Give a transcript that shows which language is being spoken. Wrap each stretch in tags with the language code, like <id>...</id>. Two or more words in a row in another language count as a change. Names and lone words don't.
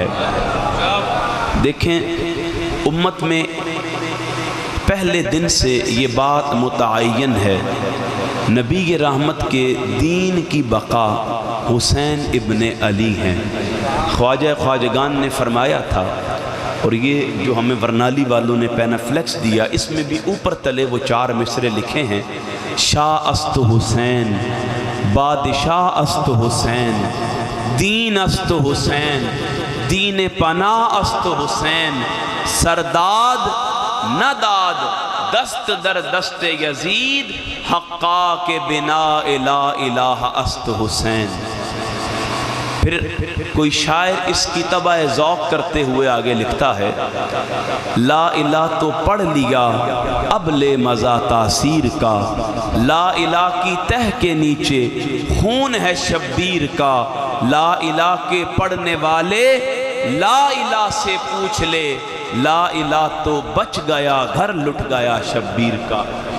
<ur>دیکھیں، امت میں پہلے دن سے یہ بات متعین ہے، نبی رحمت کے دین کی بقا حسین ابن علی ہیں. خواجہ خواجگان نے فرمایا تھا، اور یہ جو ہمیں ورنالی والوں نے پینافلیکس دیا، اس میں بھی اوپر تلے وہ 4 مصرے لکھے ہیں:</ur> <fa>شاہ است حسین، بادشاہ است حسین، دین است حسین، دین پناہ است حسین، سرداد نداد دست در دست یزید، حقا کے بنا لا الہ است حسین.</fa> <ur>پھر کوئی شاعر اس کی طبع ذوق کرتے ہوئے آگے لکھتا ہے: لا الہ تو پڑھ لیا اب لے مزہ تاثیر کا، لا الہ کی تہ کے نیچے خون ہے شبیر کا، لا الہ کے پڑھنے والے لا الہ سے پوچھ لے، لا الہ تو بچ گیا گھر لٹ گیا شبیر کا.</ur>